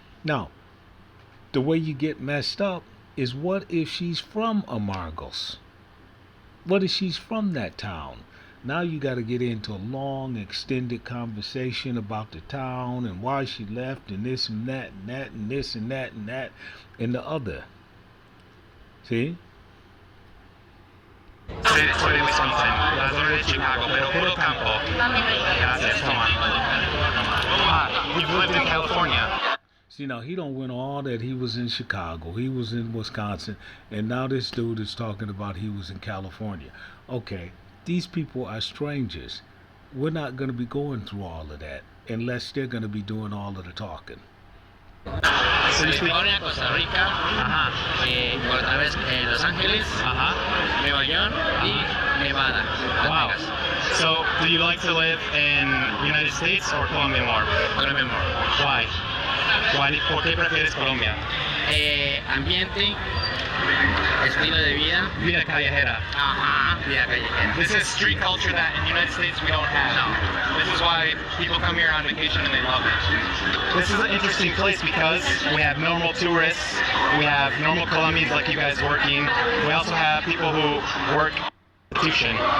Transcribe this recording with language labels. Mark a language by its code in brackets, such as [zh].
[en] Now, the way you get messed up is, what if she's from Amargos? What if she's from that town? Now you got to get into a long, extended conversation about the town and why she left and this and that and that and this and that and that and the other. See? [es] Soy de Wisconsin, la zona de Chicago, pero puro campo. Gracias, toma. [en] You've lived in California. See, now he don't win all that. He was in Chicago, he was in Wisconsin, and now this dude is talking about he was in California. Okay, these people are strangers. We're not going to be going through all of that unless they're going to be doing all of the talking. [es] California, Costa Rica, por otra vez Los Ángeles, Nueva York y Nevada. [en] Wow. So, do you like to live in United States or Colombia more? Colombia more. Why? [es] ¿Por qué prefieres Colombia? Ambiente, estilo de vida. Vida callejera. Vida callejera. [en] This is street culture that in the United States we don't have. No. This is why people come here on vacation and they love it. This is an interesting place because we have normal tourists, we have normal Colombians like you guys working, we also have people who work institution.